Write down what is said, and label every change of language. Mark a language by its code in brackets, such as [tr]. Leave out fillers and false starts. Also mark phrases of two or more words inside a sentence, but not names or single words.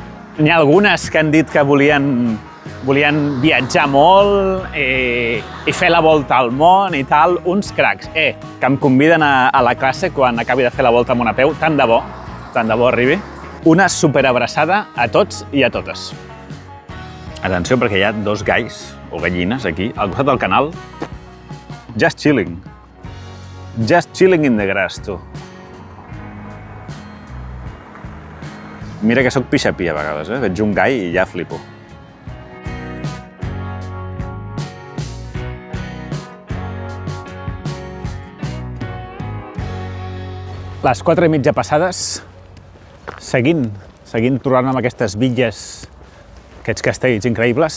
[ca] N'hi ha algunes que han dit que volien viatjar molt i fer la volta al món i tal. Uns cracs, que em conviden a la classe quan acabi de fer la volta amb una peu. Tant de bo arribi. Una superabraçada a tots i a totes. Atenció, perquè hi ha 2 galls o gallines aquí, al costat del canal. [en] Just chilling. Just chilling in the grass, [ca] tu. Mira que sóc pixapí a vegades, Veig un gall i ja flipo. Les 4:30 passades, seguint trobant-me amb aquestes bitlles, aquests castells increïbles.